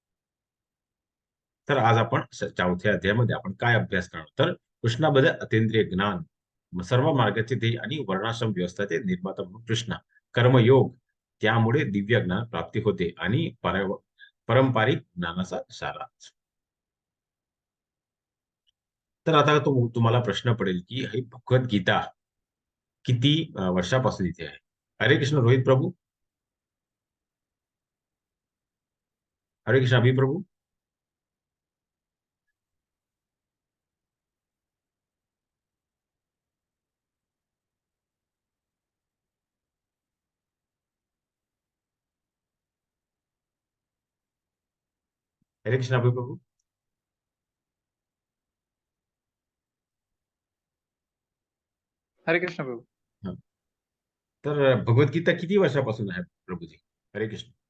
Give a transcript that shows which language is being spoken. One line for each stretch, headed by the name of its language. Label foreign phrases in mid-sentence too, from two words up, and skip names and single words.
Marathi: तर आज आपण चौथ्या अध्यायामध्ये आपण काय अभ्यास करणार तर कृष्णाबद्दल अतींद्रिय ज्ञान सर्व मार्गाचे ध्येय आणि वर्णाश्रम व्यवस्थाचे निर्माता म्हणून कृष्ण कर्मयोग त्यामुळे दिव्य ज्ञान प्राप्ती होते आणि पारंपरिक ज्ञानाचा सारांश. तर आता तुम्हाला प्रश्न पडेल की ही भगवद्गीता किती वर्षापासून इथे आहे. हरे कृष्ण रोहित प्रभू. हरे कृष्ण अभि प्रभू. हरे कृष्ण अभि प्रभू. हरे कृष्ण प्रभू. हा. तर भगवद्गीता किती वर्षापासून आहे प्रभूजी. हरे कृष्ण.